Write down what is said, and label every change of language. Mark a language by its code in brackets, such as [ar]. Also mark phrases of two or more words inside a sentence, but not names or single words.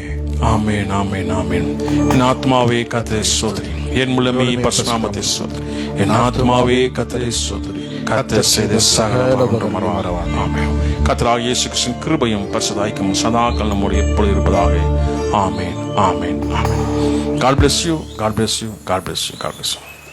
[ta] ஆமென், ஆமென், ஆமென். என் ஆத்மாவே கர்த்தரை ஸ்தோத்திரி, என் முழுமே பரிசுநாமத்தை ஸ்தோத்திரி. என் ஆத்மாவே கர்த்தரை ஸ்தோத்திரி, கர்த்தர் செய்த சகல மறவாதவர். ஆமென். கர்த்தராகிய இயேசு கிறிஸ்துவின் கிருபையும் பரிசுத்த ஐக்கியமும் சதாகாலம் நம்முடைய எப்பொழுது இருப்பதாக. ஆமென், ஆமென், ஆமென். [en] God bless you. God bless you. God bless you. God bless you.